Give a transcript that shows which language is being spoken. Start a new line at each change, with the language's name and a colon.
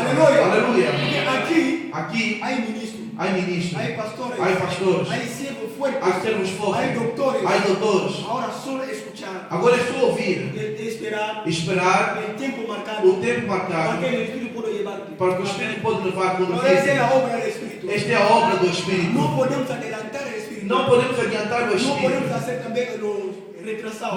Portuguese: Aleluia. Aleluia. Porque aqui Aqui
Spanish: hay ministros,
Portuguese: há ministros,
Spanish: hay pastores,
Portuguese: há pastores,
Spanish: hay siervos fuertes,
Portuguese: há servos fortes,
Spanish: hay doctores.
Portuguese: há doutores.
Spanish: Ahora solo escuchar,
Portuguese: Agora é só ouvir,
Spanish: esperar
Portuguese: esperar
Spanish: el tiempo marcado
Portuguese: o tempo marcado
Spanish: para que el Espíritu pueda llevarte.
Portuguese: para que o Espírito pode levar
Spanish: Pero
Portuguese: quando
Spanish: esa es la
Portuguese: você.
Spanish: obra del Espíritu.
Portuguese: Esta é a obra do Espírito.
Spanish: No podemos adelantar el Espíritu.
Portuguese: Não podemos adiantar o
Spanish: No podemos
Portuguese: Espírito.
Spanish: hacer también los retrasados.